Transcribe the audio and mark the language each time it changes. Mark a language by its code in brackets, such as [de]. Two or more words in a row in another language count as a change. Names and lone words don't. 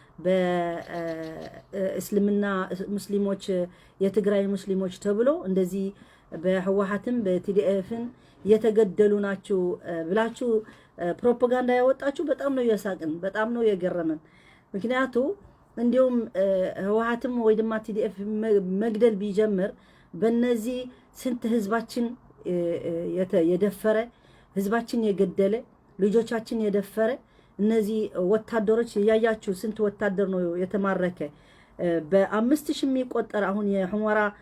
[am] በእስልምና ሙስሊሞች የትግራይ ሙስሊሞች ተብሎ እንደዚህ በህወሓትም በቲዲኤፍን የተገደሉ ናችሁ ብላችሁ ፕሮፓጋንዳ ያወጣችሁ በጣም ነው ያሳቅን፣ በጣም ነው የገረመን። ምክንያቱ እንዲሁም ህወሓትም [ti] ወይ ድማ [am] ቲዲኤፍ መግደል ቢጀምር በእነዚህ ስንት ህዝባችን የደፈረ ህዝባችን የገደለ ልጆቻችን የደፈረ እነዚህ ወታደሮች ያያችሁ ስንት ወታደር ነው የተማረከ። በ5000 የሚቆጠር አሁን የሁመራ